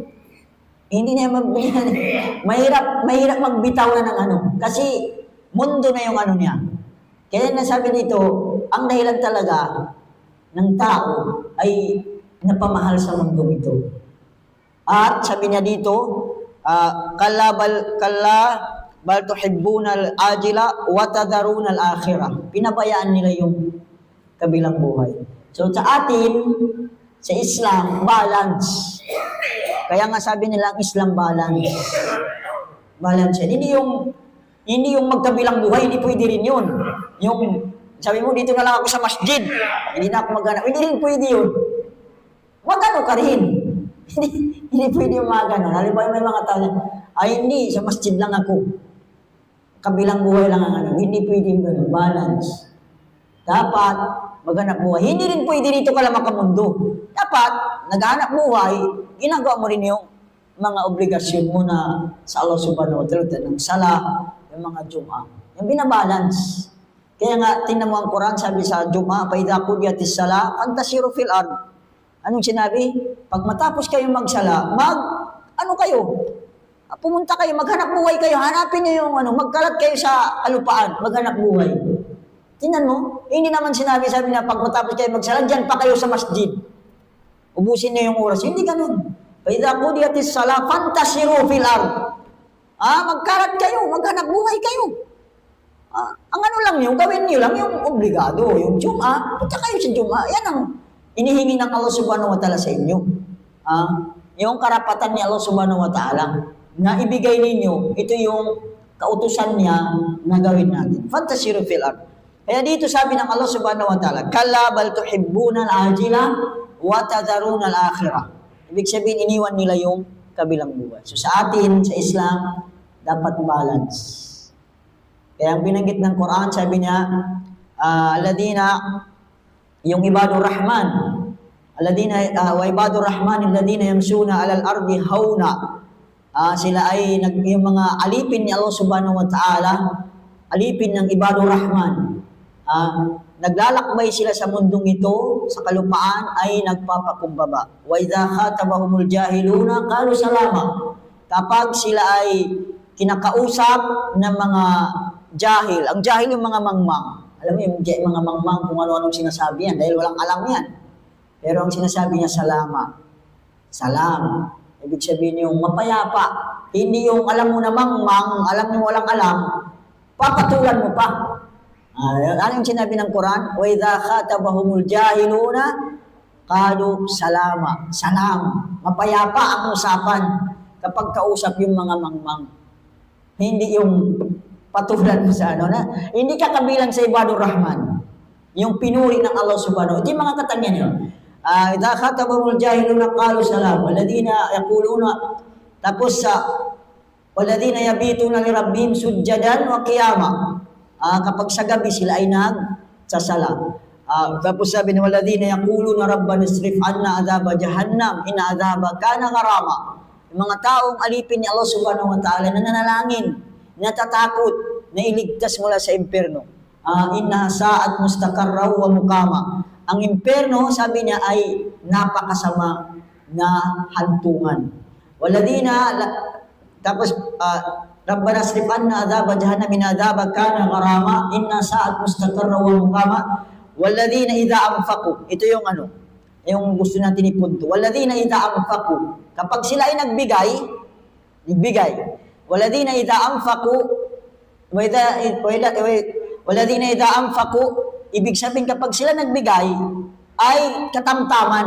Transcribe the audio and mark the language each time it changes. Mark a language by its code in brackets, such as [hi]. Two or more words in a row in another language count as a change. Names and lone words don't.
[tl] Hindi niya magbigyan. Mahirap magbitaw na ng ano. Kasi mundo na yung ano niya. Kaya nasabi dito, ang dahilan talaga ng tao ay napamahal sa mundo ito. At sabi niya dito, [ar] كلا بل تحبون العاجلة وتذرون الآخرة. [tl] Pinabayaan nila yung kabilang buhay. So sa atin, sa Islam, balance. Kaya nga sabi nila ang Islam balance. Balance yan. Hindi yung magkabilang buhay, hindi pwede rin yun. Yung sabi mo, dito na lang ako sa masjid. Hindi na ako maghanap. Hindi rin pwede yun. Magano ka rin. Hindi pwede yung mga ganon. Halimbawa may mga tao ay hindi, sa masjid lang ako. Kabilang buhay lang ang ano. Hindi pwede yung ganon. Balance. Dapat maghanap buhay. Hindi rin pwede dito ka lang makamundo. Dapat, naghanap buhay, ginagawa mo rin yung mga obligasyon mo na sa Allah [ar] سبحانه وتعالى, [tl] ng sala, yung mga Jum'ah. Yung binabalance. Kaya nga, tingnan mo ang Quran, sabi sa Jum'ah, [ar] فَإِذَا قُضِيَتِ الصَّلَاةُ فَانْتَشِرُوا فِي الْأَرْضِ. [tl] Anong sinabi? Pag matapos kayo magsala, pumunta kayo, maghanap buhay kayo, hanapin niyo yung magkalat kayo sa alupaan, maghanap buhay. Tingnan mo, hindi naman sabi na pag matapos kayo magsala, dyan pa kayo sa masjid. Ubusin niyo yung oras. Hindi ganun. [ar] فَإِذَا قُضِيَتِ الصَّلَاةُ فَانْتَشِرُوا فِي الْأَرْضِ. [tl] Magkalat kayo, maghanap buhay kayo. Ang ano lang yung gawin niyo lang yung obligado, yung Jum'ah, punta kayo sa Jum'ah. Yan ang inihingi ng Allah [ar] سبحانه وتعالى [tl] sa inyo. Yung karapatan ni Allah [ar] سبحانه وتعالى [tl] na ibigay ninyo, ito yung kautusan niya na gawin natin. [ar] فانتشروا في الأرض. [tl] Kaya dito sabi ng Allah [ar] سبحانه وتعالى, كلا بل تحبون العاجلة وتذرون الآخرة. [tl] Ibig sabihin, iniwan nila yung kabilang buhay. So sa atin, sa Islam, dapat balance. Kaya ang binanggit ng Quran, sabi niya, yung [ar] عباد الرحمن وعباد الرحمن الذين يمشون على الأرض هونا. [tl] Sila ay yung mga alipin ni Allah [ar] سبحانه وتعالى, [tl] alipin ng [ar] عباد الرحمن. [tl] Naglalakbay sila sa mundong ito, sa kalupaan ay nagpapakumbaba. [ar] وإذا خاطبهم الجاهلون قالوا سلاما. [tl] Kapag sila ay kinakausap ng mga jahil, ang jahil yung mga mangmang. Alam mo yung mga mangmang kung ano-anong sinasabi yan dahil walang alam yan. Pero ang sinasabi niya, salama. Salam. Ibig sabihin yung mapayapa. Hindi yung alam mo na mangmang, alam mo walang alam, papatulan mo pa. Ano yung sinabi ng Quran? [ar] وإذا خاطبهم الجاهلون قالوا سلاما. [tl] Salam. Mapayapa ang usapan kapag kausap yung mga mangmang. Hindi yung patulan mo sa hindi ka kabilang sa [ar] عباد الرحمن. [tl] Yung pinuri ng Allah subhanahu. Ito yung mga katangian yun. [ar] إذا خاطبهم الجاهلون قالوا سلام والذين يقولون تابوس والذين يبيتون لربهم سجدا وقياما. [tl] Kapag sa gabi sila ay nagsasala. Tapos sabi ni [ar] والذين يقولون ربنا اصرف عنا عذاب جهنم إن عذابها كان غراما. [tl] Yung mga taong alipin ni Allah [ar] سبحانه وتعالى [tl] na nanalangin, natatakot, na iligtas mula sa impyerno. [ar] إنها ساءت مستقرا ومقاما. [tl] Ang impyerno, sabi niya, ay napakasama na hantungan. Waladina, tapos, [ar] ربنا اصرف عنا عذاب جهنم إن عذابها كان غراما إنها ساءت مستقرا ومقاما. والذين إذا أنفقوا. [tl] Ito yung yung gusto natin ipunto. [ar] والذين إذا أنفقوا. [tl] Kapag sila ay nagbigay. [ar] والذين إذا أنفقوا. والذين إذا أنفقوا. [tl] Ibig sabihin kapag sila nagbigay, ay katamtaman.